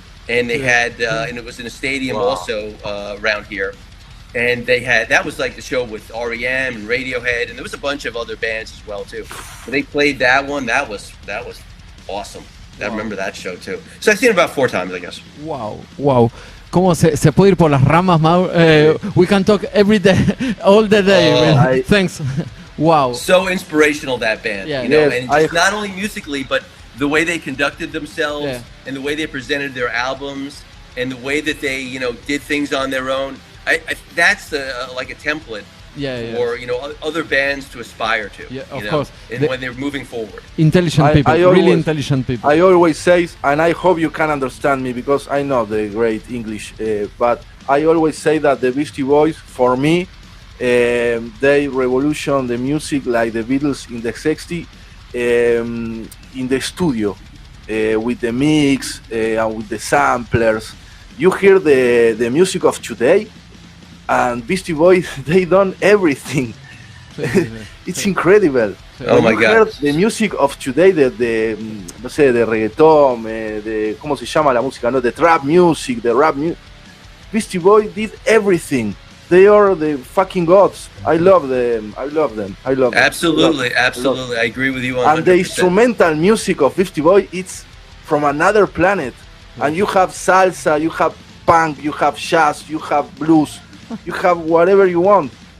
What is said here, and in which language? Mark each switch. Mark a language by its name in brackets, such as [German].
[English] And they had, and it was in a stadium also around here. And that was like the show with REM and Radiohead, and there was a bunch of other bands as well too. But they played that one. That was awesome. I remember that show too. So I've seen it about 4 times, I guess. Wow. [Spanish] ¿Cómo se puede ir por las ramas, Mau? [English] We can talk every day, all the day. Thanks. Wow. So inspirational, that band. Yeah. And just not only musically, but the way they conducted themselves and the way they presented their albums and the way that they, did things on their own. That's like a template for, other bands to aspire to. Yeah, of course. And when they're moving forward. Intelligent people, really intelligent people. I always say, and I hope you can understand me because I know the great English, but I always say that the Beastie Boys, for me, they revolution the music like the Beatles in the 60s in the studio with the mix and with the samplers. You hear the music of today, and Beastie Boys, they done everything. It's incredible. Oh my God! The music of today, [Spanish] no sé, de reggaetón, ¿cómo se llama la música? [English] No, the trap music, the rap music. Beastie Boys did everything. They are the fucking gods. I love them. Absolutely. I agree with you 100%. And the instrumental music of Beastie Boys, it's from another planet. And you have salsa, you have punk, you have jazz, you have blues, you have whatever you want.